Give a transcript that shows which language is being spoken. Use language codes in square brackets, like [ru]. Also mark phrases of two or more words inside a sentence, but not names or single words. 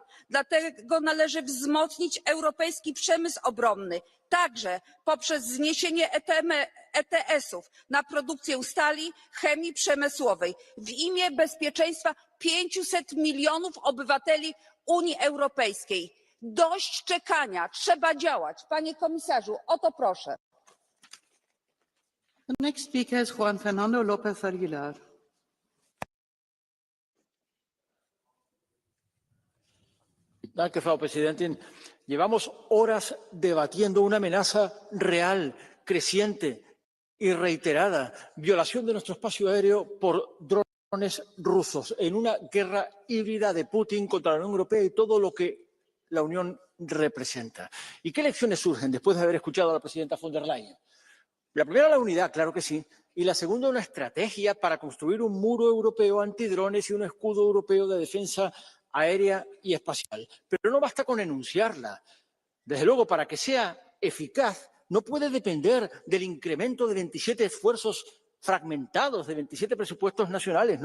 [pl] Dlatego należy wzmocnić europejski przemysł obronny, także poprzez zniesienie ETS-ów na produkcję stali, chemii przemysłowej w imię bezpieczeństwa 500 milionów obywateli Unii Europejskiej. Dość czekania, trzeba działać. Panie komisarzu, o to proszę. [en] The next speaker is Juan Fernando López Aguilar. [de] Frau Präsidentin. [es] Llevamos horas debatiendo una amenaza real, creciente y reiterada, violación de nuestro espacio aéreo por drones rusos, en una guerra híbrida de Putin contra la Unión Europea y todo lo que la Unión representa. ¿Y qué lecciones surgen después de haber escuchado a la presidenta von der Leyen? La primera, la unidad, claro que sí. Y la segunda, una estrategia para construir un muro europeo antidrones y un escudo europeo de defensa aérea y espacial. Pero no basta con enunciarla. Desde luego, para que sea eficaz, no puede depender del incremento de 27 esfuerzos fragmentados, de 27 presupuestos nacionales.